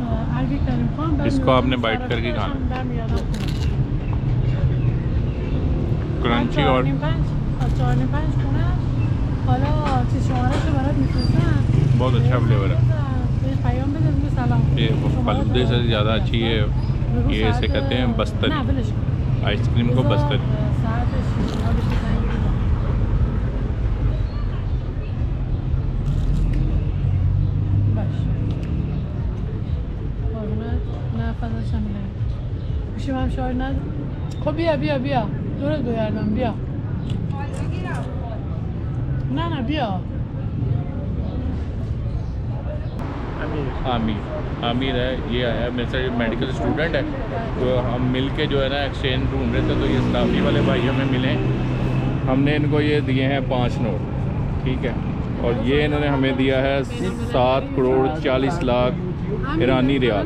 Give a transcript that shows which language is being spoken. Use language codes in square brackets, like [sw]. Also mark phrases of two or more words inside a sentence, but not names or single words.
[hi] देखो, इसको आपने बाइट करके खाना, क्रंची और बहुत अच्छा फ्लेवर है। ये फालूदे से ज़्यादा अच्छी है, ये इसे कहते हैं बस्तरी। आइसक्रीम को बस्तरी। [fa] خب بیا دورت بگردم بیا نه بیا [hi] आमिर है, ये आया मेरे से [en] medical student [hi] है। तो हम मिल के जो है ना एक्सचेंज ढूंढ रहे थे, तो ये सराफी वाले भाई हमें मिले। हमने इनको ये दिए हैं 5 नोट, ठीक है। और ये इन्होंने हमें दिया है 7 करोड़ 40 लाख ईरानी रियाल।